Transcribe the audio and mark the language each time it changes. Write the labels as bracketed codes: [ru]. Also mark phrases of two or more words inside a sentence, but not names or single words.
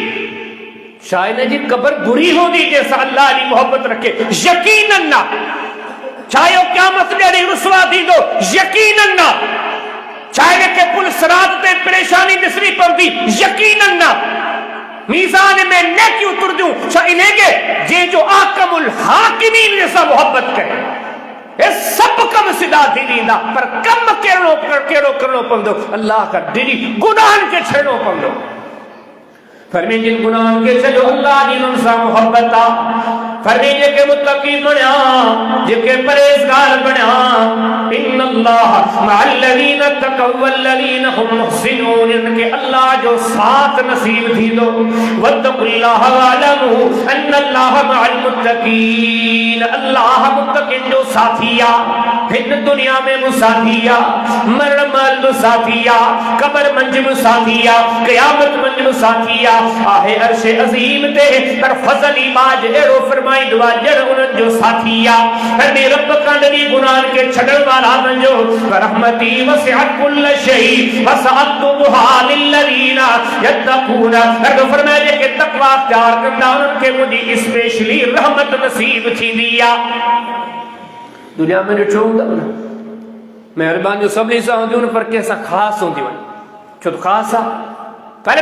[sd] छा इन जी क़बर बुरी हूंदी जंहिंसां अल्लाह जी मोहब्बत रखे यकीनन न छा इहो क़यामत ॾींहुं रुसवा थींदो यकीनन न छा इनखे पुल सिरात ते परेशानी ॾिसणी पवंदी यकीनन न मीज़ान में नेकियूं तुरदियूं छा इनखे जंहिंजो [ar] أحكم الحاكمين [sd] सां मोहब्बत करे ये सब कम सिधा थी ॾींदा पर कम कहिड़ो करणो पवंदो अल्लाह खां डिॼी गुनाहनि खे छॾणो पवंदो फरमी जिन गुनाहनि खे छॾियो अल्लाह जी उन्हनि सां मोहब्बत आहे फरमी जेके मुत्तक़ी बणिया जेके परहेज़गार बणिया [ar] إن الله مع الذين اتقوا والذين هم محسنون [sd] इनके अल्लाह जो साथ नसीब थींदो [ar] واتقوا الله واعلموا أن الله مع المتقين [sd] अल्लाह मुत्तक़ीन जो साथी आहे हिन दुनिया में मुसाथी आहे मरण महिल मुसाथी आहे क़ब्र मंझि मुसाथी आहे क़यामत मंझि मुसाथी आहे अर्श अज़ीम ते पर फज़ल ई बाज अहिड़ो फरमाईंदो आहे ॼण उन्हनि जो साथी आहे हर रब खां ॾरी गुनाहनि खे छॾण वारा बणिजो [ar] رحمتي وسعت كل شيء وسعتها للذين يتقون [sd] रब फरमाए जेके तक़वा इख्तियार कंदा उन्हनि खे मुंहिंजी स्पेशली रहमत नसीब थींदी आहे दुनिया में ॾिठो हूंदव न महिरबानियूं सभिनी सां हूंदियूं न पर कंहिंसां ख़ासि हूंदियूं आहिनि छो त ख़ासि आहे पर